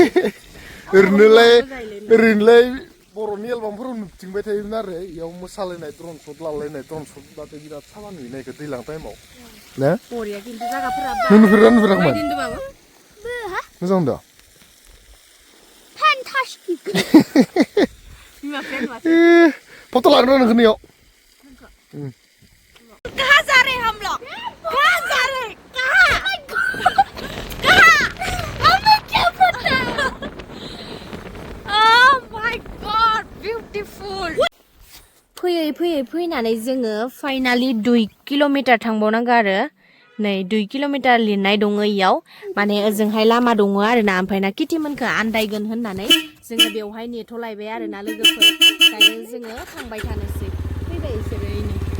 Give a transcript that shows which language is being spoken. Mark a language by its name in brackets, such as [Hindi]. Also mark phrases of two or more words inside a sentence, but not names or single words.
[Bodo] ओरैनोलाय बर'नि एलबामफोराव नुथिंबाय थायोमोन आरो इयाव मोसालायनाय [English] drone shot [Bodo] लालायनाय [English] drone shot [Bodo] बाथाय बिराद साफा नुयोना इखो दैज्लां टाइमाव ना बरिया खिन्थु जायगाफोरा नुफेराखैमोन मोजां दा फैन्टास्टिक फट' लानो नोंखौ नैयाव [Hindi] कहाँ जा रहे हम लोग कहाँ जा रहे कहाँ हमें क्या पता [English] oh my god beautiful [Bodo] फैयै फैनानै जोङो फाइनालि 2 किल'मिटार थांबावनांगौ आरो नै 2 किल'मिटार लिरनाय दङ इयाव माने ओजोंहाय लामा दङ आरोना ओमफ्राय ना किटिमोनखौ आन्दायगोन होननानै जोङो बेवहाय नेथ'लायबाय आरोना लोगोफोर दायो जोङो थांबाय थानोसै फैबाय इसोरो इनो